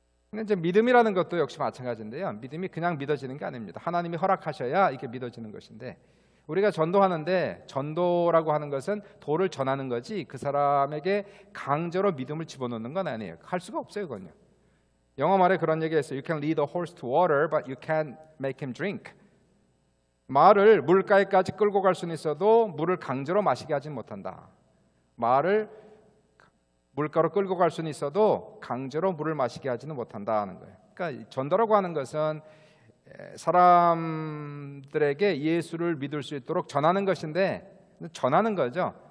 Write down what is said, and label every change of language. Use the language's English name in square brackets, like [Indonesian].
[Korean] 근데 이제 믿음이라는 것도 역시 마찬가지인데요. 믿음이 그냥 믿어지는 게 아닙니다. 하나님이 허락하셔야 이게 믿어지는 것인데, 우리가 전도하는데 전도라고 하는 것은 도를 전하는 거지 그 사람에게 강제로 믿음을 집어넣는 건 아니에요. 할 수가 없어요, 그건요. 영어 말에 그런 얘기가 있어요. [English] You can lead a horse to water, but you can't make him drink. [Korean] 말을 물가에까지 끌고 갈 수는 있어도 물을 강제로 마시게 하지 못한다. 말을 물가로 끌고 갈 수는 있어도 강제로 물을 마시게 하지는 못한다 하는 거예요. 그러니까 전도라고 하는 것은 사람들에게 예수를 믿을 수 있도록 전하는 것인데, 전하는 거죠.